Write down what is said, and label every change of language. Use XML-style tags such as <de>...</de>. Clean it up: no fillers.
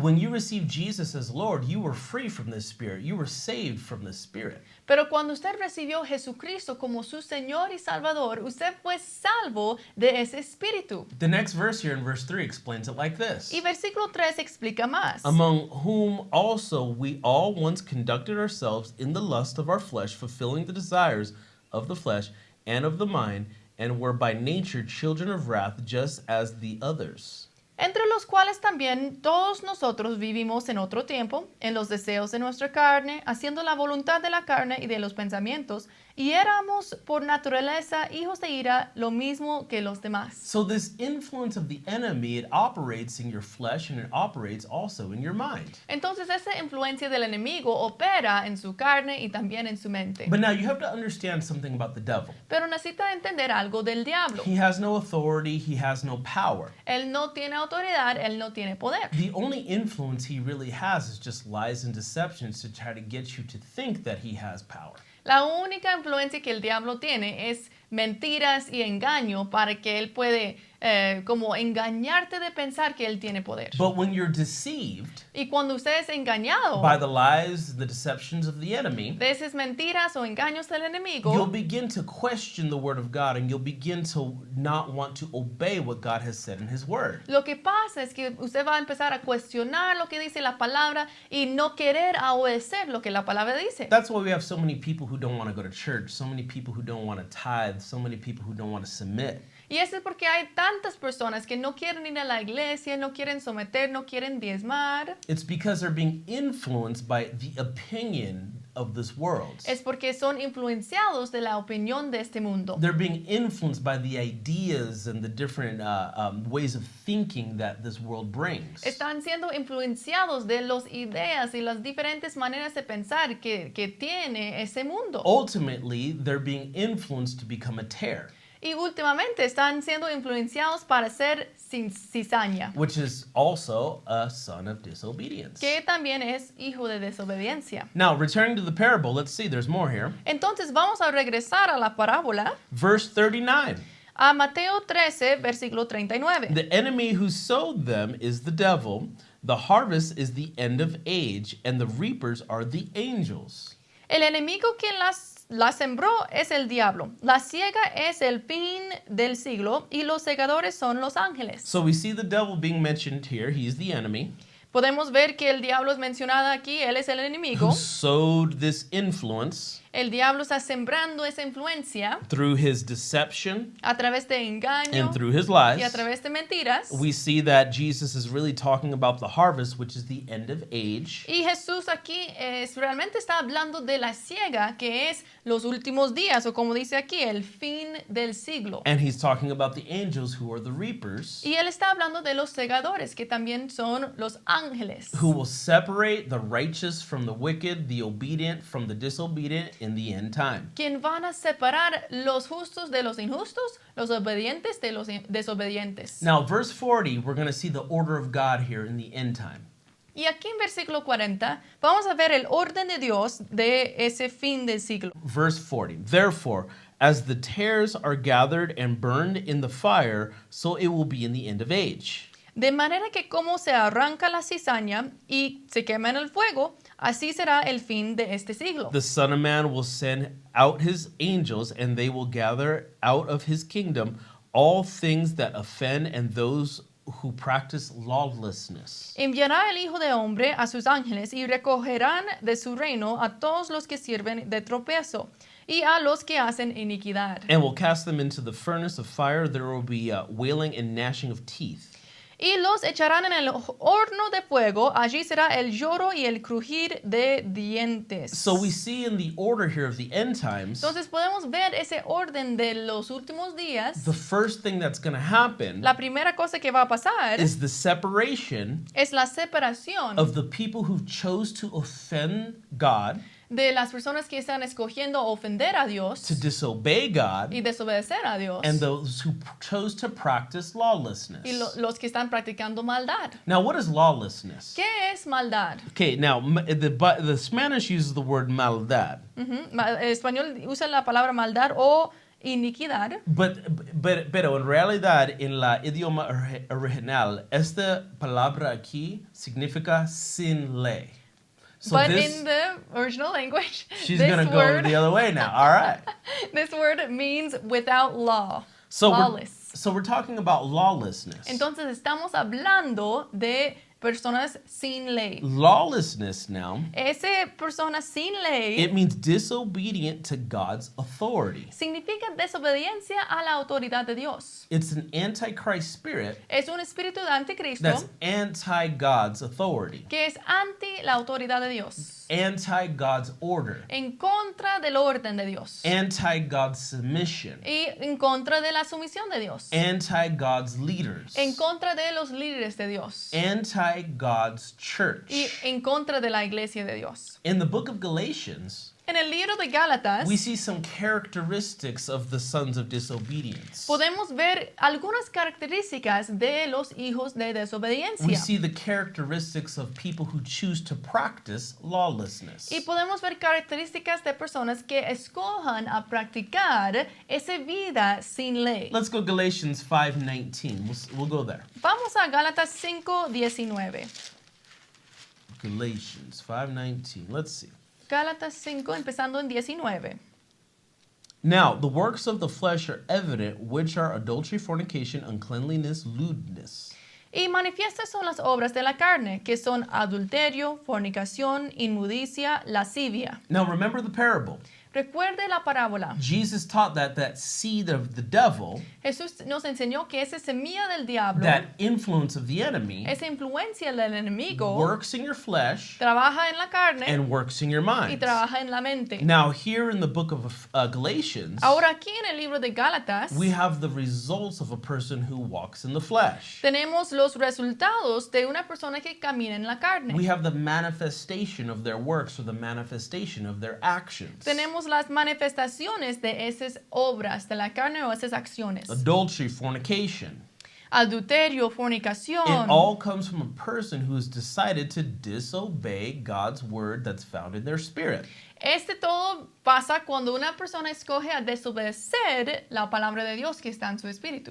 <en>When you receive Jesus as Lord, you were free from this spirit. You were saved from this spirit.</en> <es>Pero cuando usted recibió a Jesucristo como su Señor y Salvador, usted fue salvo de ese espíritu.</es> <en>The next verse here in verse 3 explains it like this:</en> <es>Y versículo 3 explica más.</es> <en>"Among whom also we all once conducted ourselves in the lust of our flesh, fulfilling the desires of the flesh and of the mind, and were by nature children of wrath, just as the others."</en> <es>Entre los cuales también todos nosotros vivimos en otro tiempo, en los deseos de nuestra carne, haciendo la voluntad de la carne y de los pensamientos, y éramos por naturaleza hijos de ira, lo mismo que los demás.</es> <en>So this influence of the enemy, it operates in your flesh and it operates also in your mind.</en> <es>Entonces esa influencia del enemigo opera en su carne y también en su mente.</es> <en>But now you have to understand something about the devil.</en> <es>Pero necesita entender algo del diablo.</es> <en>He has no authority, he has no power.</en> <es>Él no tiene autoridad, él no tiene poder.</es> <en>The only influence he really has is just lies and deceptions to try to get you to think that he has power.</en> <es>La única influencia que el diablo tiene es mentiras y engaño para que él puede como engañarte de pensar que él tiene poder.</es> <en>But when you're deceived</en> <es>Y cuando usted es engañado</es> <en>by the lies, the deceptions of the enemy,</en> <es>de esas mentiras o engaños del</es> <en>you'll</en> <es>enemigo,</es> <en>begin to question the word of God and you'll begin to not want to obey what God has said in his word.</en> <es>lo que pasa es que usted va a empezar a cuestionar lo que dice la palabra y no querer obedecer lo que la palabra dice.</es> <en>That's why we have so many people who don't want to go to church, so many people who don't want to tithe, so many people who don't want to submit.</en> <es>Y eso es porque hay tantas personas que no quieren ir a la iglesia, no quieren someter, no quieren diezmar.</es> <en>It's because they're being influenced by the opinion of this world.</en> <es>Es porque son influenciados de la opinión de este mundo.</es> <en>They're being influenced by the ideas and the different ways of thinking that this world brings.</en> <es>Están siendo influenciados de las ideas y las diferentes maneras de pensar que tiene ese mundo.</es> <en>Ultimately, they're being influenced to become a tare,</en> <es>Y últimamente están siendo influenciados para ser cizaña,</es> <en>which is also a son of disobedience.</en> <es>que también es hijo de desobediencia.</es> <en>Now, returning to the parable, let's see, there's more here.</en> <es>Entonces vamos a regresar a la parábola,</es> <en>Verse 39.</en> <es>a Mateo 13, versículo 39.</es> <en>The enemy who sowed them is the devil. The harvest is the end of age, and the reapers are the angels.</en> <es>El enemigo que la sembró es el diablo. La siega es el fin del siglo y los segadores son los ángeles.</es> <en>So we see the devil being mentioned here. He's the enemy</en> <es>Podemos ver que el diablo es mencionado aquí, él es el enemigo.</es> <en>who sowed this influence</en> <es>El diablo está sembrando esa influencia</es> <en>through his deception</en> <es>a través de engaño</es> <en>and through his</en> <es>y a</es> <en>lies.</en> <es>través de mentiras.</es> <en>We see that Jesus is really talking about the harvest, which is the end of age.</en> <es>Y Jesús aquí realmente está hablando de la siega, que es los últimos días, o como dice aquí, el fin del siglo.</es> <en>And he's talking about the angels who are the reapers,</en> <es>Y él está hablando de los segadores, que también son los ángeles,</es> <en>who will separate the righteous from the wicked, the obedient from the disobedient in the end time.</en> <es>quien van a separar los justos de los injustos, los obedientes de los desobedientes.</es> <en>Now, verse 40, we're going to see the order of God here in the end time.</en> <es>Y aquí en versículo 40 vamos a ver el orden de Dios de ese fin del siglo.</es> <en>Verse 40, therefore, as the tares are gathered and burned in the fire, so it will be in the end of age.</en> <es>De manera que como se arranca la cizaña y se quema en el fuego, así será el fin de este siglo.</es> <en>The Son of Man will send out his angels, and they will gather out of his kingdom all things that offend and those who practice lawlessness.</en> <es>Enviará el Hijo de Hombre a sus ángeles y recogerán de su reino a todos los que sirven de tropiezo y a los que hacen iniquidad.</es> <en>And will cast them into the furnace of fire. There will be wailing and gnashing of teeth.</en> <es>Y los echarán en el horno de fuego, allí será el lloro y el crujir de dientes.</es> <en>So we see in the order here of the end times,</en> <es>Entonces podemos ver ese orden de los últimos días.</es> <en>the first thing that's going to happen</en> <es>La primera cosa que va a pasar</es> <en>is the separation</en> <es>es la separación</es> <en>of the people who chose to offend God,</en> <es>de las personas que están escogiendo ofender a Dios</es> <en>to disobey God,</en> <es>y desobedecer a Dios,</es> <en>and those who chose to practice lawlessness.</en> <es>y los que están practicando maldad.</es> <en>Now, what is lawlessness?</en> <es>¿Qué es maldad?</es> <en>Okay, now the Spanish uses the word maldad,</en> <es>El español usa la palabra maldad o iniquidad, pero en realidad en la idioma original esta palabra aquí significa sin ley.</es> <en>So but this, in the original language, she's this gonna go word, the other way now. All right. this word means without law, So lawless. we're talking about lawlessness.</en> <es>Entonces estamos hablando de personas sin ley.</es> <en>Lawlessness now,</en> <es>Esa persona sin ley</es> <en>it means disobedient to God's authority.</en> <es>significa desobediencia a la autoridad de Dios.</es> <en>It's an antichrist spirit</en> <es>Es un espíritu de anticristo</es> <en>that's anti-God's authority,</en> <es>que es anti la autoridad de Dios,</es> <en>anti-God's order,</en> <es>en contra del orden de Dios</es> <en>anti-God's submission,</en> <es>y en contra de la sumisión de Dios,</es> <en>anti-God's leaders,</en> <es>en contra de los líderes de Dios</es> <en>anti-God's church.</en> <es>y en contra de la iglesia de Dios.</es> <en>In the book of Galatians,</en> <es>En el libro de Gálatas</es> <en>we see some characteristics of the sons of disobedience.</en> <es>podemos ver algunas características de los hijos de</es> <en>We</en> <es>desobediencia.</es> <en>see the characteristics of people who choose to practice lawlessness.</en> <es>Y podemos ver características de personas que escojan a practicar esa vida sin ley.</es> <en>Let's go Galatians 5:19. We'll go there.</en> <es>Vamos a Gálatas 5:19.</es> <en>Galatians 5:19. Let's see.</en> <es>Gálatas 5, empezando en 19.</es> <en>Now, the works of the flesh are evident, which are adultery, fornication, uncleanliness, lewdness.</en> <es>Y manifiestas son las obras de la carne, que son adulterio, fornicación, inmundicia, lascivia.</es> <en>Now, remember the parable.</en> <es>Recuerde la parábola.</es> <en>Jesus taught that seed of the devil,</en> <es>Jesús nos enseñó que esa semilla del diablo,</es> <en>that influence of the enemy,</en> <es>esa influencia del enemigo,</es> <en>works in your flesh</en> <es>trabaja en la carne</es> <en>and works in your</en> <es>y mind. trabaja en la mente.</es> <en>Now, here in the book of Galatians,</en> <es>Ahora aquí en el libro de Gálatas</es> <en>we have the results of a person who walks in the flesh.</en> <es>tenemos los resultados de una persona que camina en la carne.</es> <en>We have the manifestation of their works or the manifestation of their actions.</en> <es>Tenemos las manifestaciones de esas obras de la carne o esas acciones.</es> <en>Adultery, fornication.</en> <es>Adulterio,</es> <en>It</en> <es>fornicación.</es> <en>all comes from a person who's decided to disobey God's word that's found in their spirit.</en> <es>Este todo pasa cuando una persona escoge a desobedecer la palabra de Dios que está en su espíritu.</es>